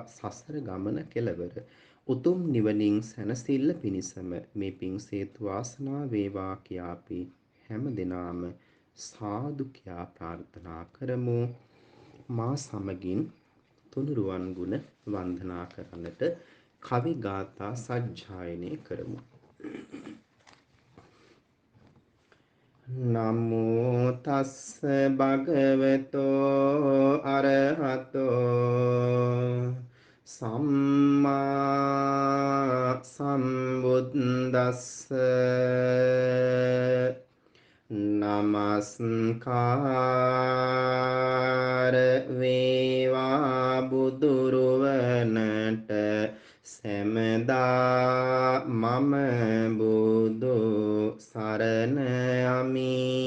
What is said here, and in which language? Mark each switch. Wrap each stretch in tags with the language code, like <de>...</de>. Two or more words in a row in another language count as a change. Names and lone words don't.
<si>සසර ගමන කෙලවර උතුම් නිවනින් සැනසෙල්ල පිණිසම මේ පිං හේතු වාසනා වේවා කියා අපි හැම දිනාම සාදු කියා ප්‍රාර්ථනා කරමු. මා සමගින් තුනුරුවන් ගුණ වන්දනා කරන්නට කවි ගාථා සජ්ජායනය කරමු.</si> <pi>නමෝ තස්ස භගවතෝ අරහතෝ සම්මා සම්බුද්දස්ස</pi> <si>නමස්කාර වේවා බුදුරුවනට සැමදා මම බුදු සරණ යමි.</si>